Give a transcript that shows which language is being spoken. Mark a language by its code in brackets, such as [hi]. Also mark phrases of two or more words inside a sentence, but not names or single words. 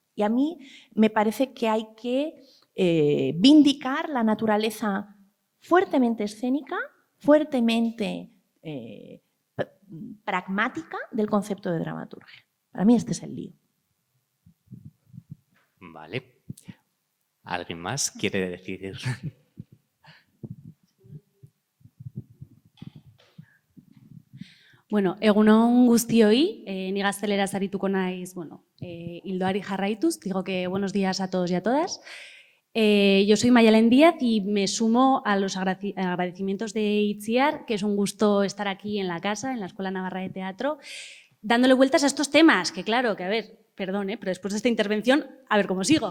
[es] Y a mí me parece que hay que vindicar la naturaleza fuertemente escénica, fuertemente pragmática del concepto de dramaturgia. Para mí este es el lío. Vale. ¿Alguien más quiere decir? [eu] Bueno, egunon guztioi, ni gazteleraz arituko naiz, bueno, hildoari jarraituz, [es] digo que buenos días a todos y a todas. Yo soy Mayalen Díaz y me sumo a los agradecimientos de Itziar, que es un gusto estar aquí en la casa, en la Escuela Navarra de Teatro, dándole vueltas a estos temas, que claro, que a ver, perdón, pero después de esta intervención, a ver cómo sigo.